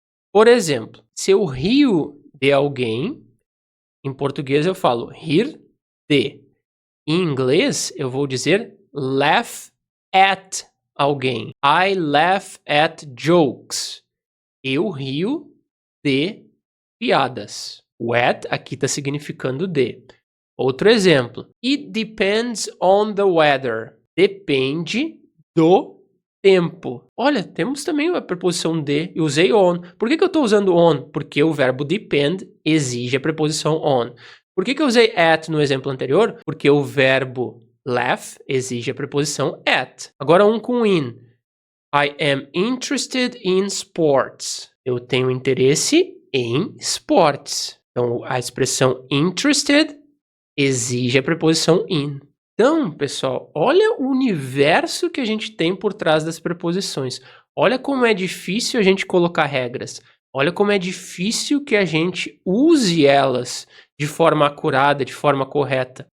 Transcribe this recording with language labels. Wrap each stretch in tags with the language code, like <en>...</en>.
<pt>Por exemplo, se eu rio de alguém, em português eu falo rir de. Em inglês eu vou dizer</pt> <en>laugh at</en> <pt>alguém.</pt> <en>I laugh at jokes.</en> <pt>Eu rio de piadas. O at aqui está significando de. Outro exemplo.</pt> <en>It depends on the weather.</en> <pt>Depende do tempo. Olha, temos também a preposição de. Eu usei on. Por que eu estou usando on? Porque o verbo depend exige a preposição on. Por que eu usei at no exemplo anterior? Porque o verbo laugh exige a preposição at. Agora um com in.</pt> <en>I am interested in sports.</en> <pt>Eu tenho interesse em esportes. Então, a expressão interested exige a preposição in. Então, pessoal, olha o universo que a gente tem por trás das preposições. Olha como é difícil a gente colocar regras. Olha como é difícil que a gente use elas de forma acurada, de forma correta.</pt>